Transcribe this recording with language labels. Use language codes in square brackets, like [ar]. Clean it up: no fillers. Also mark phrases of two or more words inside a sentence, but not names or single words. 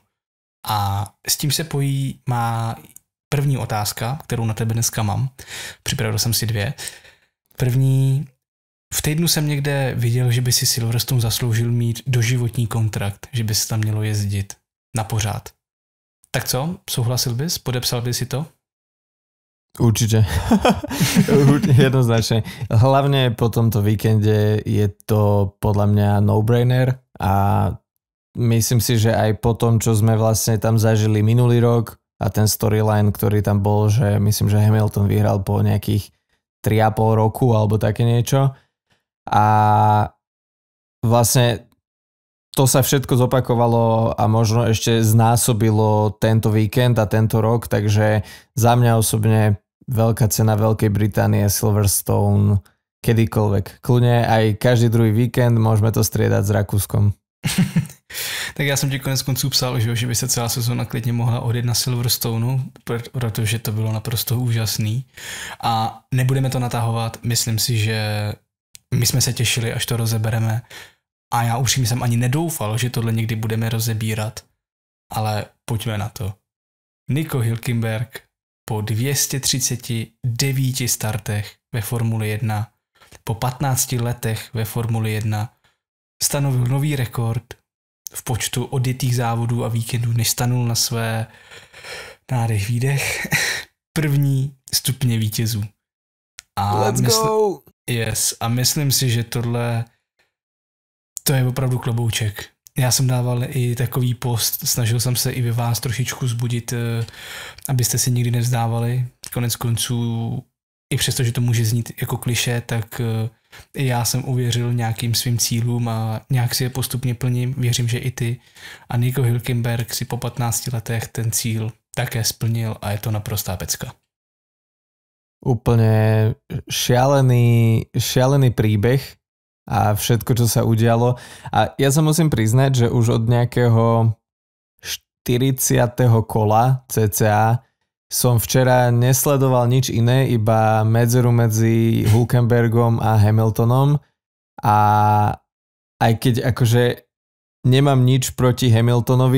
[cs] A s tím se pojí má první otázka, kterou na tebe dneska mám. Připravil jsem si dvě. První, v týdnu jsem někde viděl, že by si Silverstone zasloužil mít doživotní kontrakt, že by se tam mělo jezdit na pořád. Tak co? Souhlasil bys? Podepsal bys si to? [sk] Určite. Jednoznačne. Hlavne po tomto víkende je to podľa mňa no-brainer a myslím si, že aj po tom, čo sme vlastne tam zažili minulý rok a ten storyline, ktorý tam bol, že myslím, že Hamilton vyhral po nejakých 3,5 roku alebo také niečo a vlastne to sa všetko zopakovalo a možno ešte znásobilo tento víkend a tento rok, takže za mňa osobne veľká cena Veľkej Británie, Silverstone, kedykoľvek. Kľudne aj každý druhý víkend môžeme to striedať s Rakúskom. [cs] Tak já jsem ti konec konců psal, že by se celá sezóna klidně mohla odjet na Silverstoneu, protože to bylo naprosto úžasný. A nebudeme to natahovat, myslím si, že my jsme se těšili, až to rozebereme. A já už jsem ani nedoufal, že tohle někdy budeme rozebírat. Ale pojďme na to. Nico Hülkenberg po 239 startech ve Formuli 1, po 15 letech ve Formuli 1 stanovil nový rekord v počtu odjetých závodů a víkendů, než stanul na své nádech výdech první stupně vítězů. [en] Let's go! Yes, [cs] a myslím si, že tohle to je opravdu klobouček. Já jsem dával i takový post, snažil jsem se i vy vás trošičku zbudit, abyste si nikdy nevzdávali. Konec konců, i přesto, že to může znít jako klišé, tak i já jsem uvěřil nějakým svým cílům a nějak si je postupně plním. Věřím, že i ty. A Nico Hülkenberg si po 15 letech ten cíl také splnil a je to naprostá pecka. [sk] Úplne šialený príbeh a všetko, čo sa udialo. A ja sa musím priznať, že už od nejakého 40. kola cca som včera nesledoval nič iné, iba medzeru medzi Hülkenbergom a Hamiltonom a aj keď akože nemám nič proti Hamiltonovi